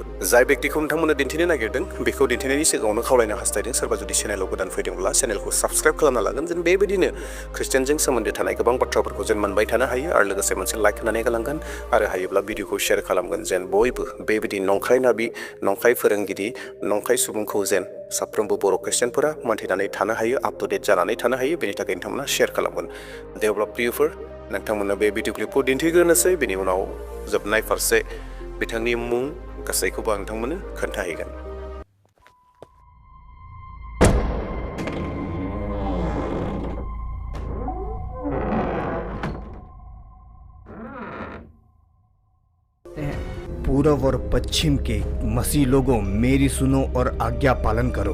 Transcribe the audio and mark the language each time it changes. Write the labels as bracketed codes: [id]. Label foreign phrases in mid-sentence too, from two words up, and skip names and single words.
[brx] जाय व्यक्तिखौ नोंथांमोना दिन्थिनो नागिरदों बेखौ दिन्थिनायनि सिगाङावनो खावलायनो हास्थायदों सोरबा जुदि चेनेलाव गोदान फैदोंब्ला चेनेलखौ साबस्क्राइब खालामना लागोन, जेन बेबायदिनो ख्रिस्टियानजों सोमोन्दो थानाय गोबां बाथ्राफोरखौ जेन मोनबाय थानो हायो आरो लोगोसे मोनसे लाइक होनानै गालांगोन आरो हायोब्ला भिडिअखौ शेयार खालामगोन, जेन बयबो बेबायदि नंखाय नाबि, नंखाय फोरोंगिरि, नंखाय सुबुंखौ जेन साफ्रोमबो बर' ख्रिस्टियानफोरा मोनथिनानै थानो हायो, [en] up to date [brx] जानानै थानो हायो। बेनि थाखाय नोंथांमोना शेयार खालामगोन। दे अब्ला प्रियफोर, नोंथांमोना बे भिडिअ क्लिपखौ दिन्थिग्रोनोसै, बेनि उनाव जोबनाय फारसे बिथांनि मुं गासैखौबो आं नोंथांमोननो खोन्थाहैगोन। [hi] पूर्व और पश्चिम के मसीह लोगों, मेरी सुनो और आज्ञा पालन करो।